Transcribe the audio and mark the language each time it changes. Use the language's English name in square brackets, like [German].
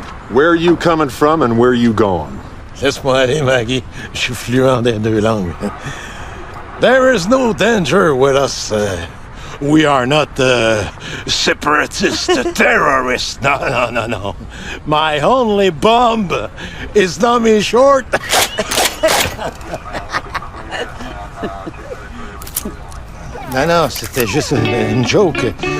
[English] Where are you coming from and where are you going? [French] Laisse-moi aller, Maggie. Je suis fluent des deux langues. [English] There is no danger with us. We are not separatist terrorists. No. My only bomb is dummy short. [French] Non, c'était juste une joke.